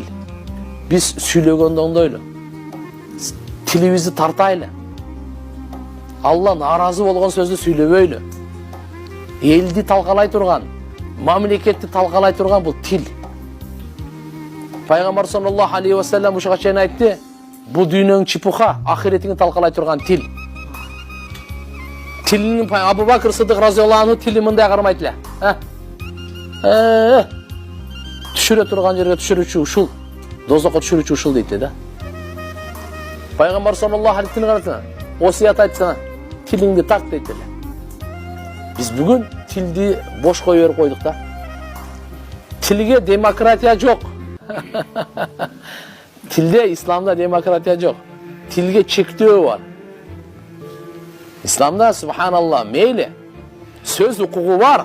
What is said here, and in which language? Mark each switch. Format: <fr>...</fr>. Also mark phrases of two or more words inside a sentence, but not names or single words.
<ky>Биз сүйлөгөндө оңдойлу. Тилибизди тартайлы. Алла наразы болгон сөздү сүйлөбөйлү. Элди талкалай турган, мамлекетти талкалай турган бул тил. Пайгамбар</ky> <ar>صلى الله عليه وسلم</ar> <ky>ушуга чейин айтты, бул дүйнөнүң чипуха, ахиретиңи талкалай турган тил. Тилинин Абу Бакр Сыдык</ky> <ar>رضي الله عنه</ar> <ky>тили мындай кармайт эле. Түшүрө турган жерге түшүрүүчү ушул, дозокко түшүрүүчү ушул дейт да. Пайгамбар</ky> <ar>صلى الله عليه وسلم</ar> <ky>осият айтса, тилиңди так дейт эле. Биз бүгүн тилди бош кое берип койдук да. Тилге демократия жок. Тилде, исламда демократия жок. Тилге чектөө бар. Исламда, субханалла, мейли, сөз укугу бар.</ky>